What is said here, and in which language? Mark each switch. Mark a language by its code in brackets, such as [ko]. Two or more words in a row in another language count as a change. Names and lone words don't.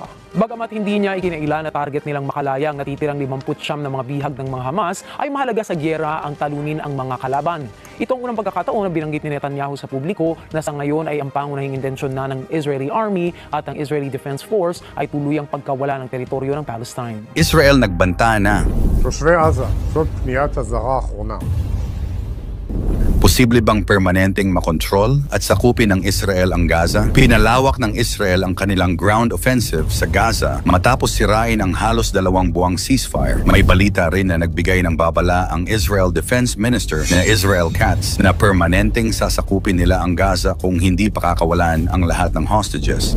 [tl] Bagamat hindi niya ikinailan na target nilang makalaya ang natitirang 59 na mga bihag ng mga Hamas, ay mahalaga sa gyera ang talunin ang mga kalaban. Ito ang unang pagkakataon na binanggit ni Netanyahu sa publiko na sa ngayon ay ang pangunahing intensyon na ng Israeli Army at ang Israeli Defense Force ay tuluyang pagkawala ng teritoryo ng Palestine. Israel nagbanta na. [he] תושבי עזה, זאת פניית אזהרה האחרונה. [tl] Posible bang permanenteng makontrol at sakupin ng Israel ang Gaza? Pinalawak ng Israel ang kanilang [en] ground offensive [tl] sa Gaza matapos sirain ang halos 2 buwang ceasefire. May balita rin na nagbigay ng babala ang Israel [en] Defense Minister [tl] na Israel Katz na permanenteng sasakupin nila ang Gaza kung hindi pakakawalan ang lahat ng hostages.